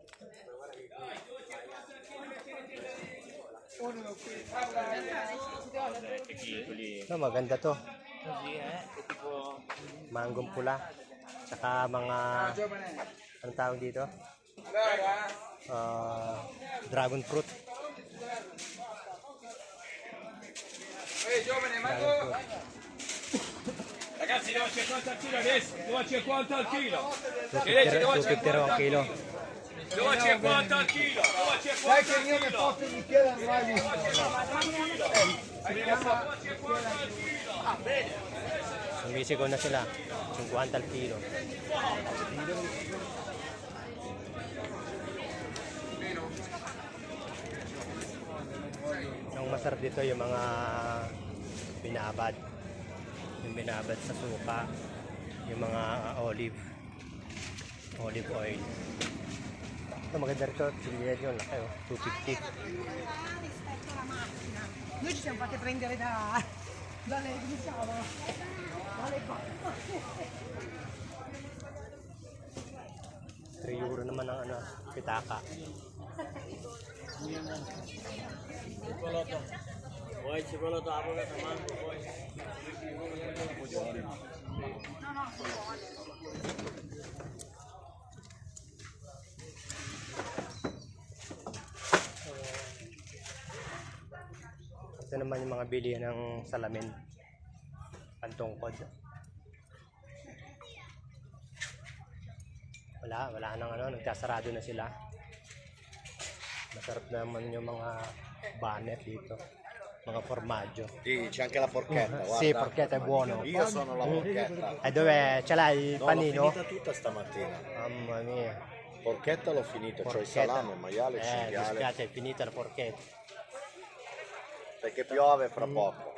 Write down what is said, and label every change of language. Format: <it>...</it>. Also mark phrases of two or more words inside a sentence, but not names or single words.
<tl>Maganda to. Manggong pula. Saka mga, anong tawag dito? Dragon fruit.</tl> <it>Ragazzi, 2,50 al chilo adesso, 2,50 al chilo.</it> <tl>250 ang kilo.</tl> <it>2,50 al chilo, 2,50 Sai che io mi porto il bicchiere non l'hai visto.</it> <tl>Sumisigaw na sila.</tl> <it>50 al kilo.</it> <tl>Ang masarap dito yung mga binabad. Yung binabad sa suka. Yung mga</tl> <en>olive oil.</en> <tl>Ito maganda rito. Chiliedi yun. Laki 250.</tl> <it>Noi ci siamo fatti prendere dalle come si chiama? Dalle</it> <tl>3 euro naman ang pitaka.</tl> <it>Cioccolato avocado mango poi.</it> <tl>Ito naman yung mga bilihan ng salamin. Pantungkod. Wala nang nagkasarado na sila. Masarap naman yung mga banet dito. Mga formaggio.</tl> <it>Sì, c'è anche la porchetta, guarda. Sì, porchetta è buono. Io sono la porchetta. E dove ce l'hai il No, panino? l'ho finita tutta stamattina. Mamma mia. Porchetta l'ho finita, c'ho il salame, il maiale, il Mi cinghiale. spiace, è finita la porchetta. Perché piove fra poco.</it>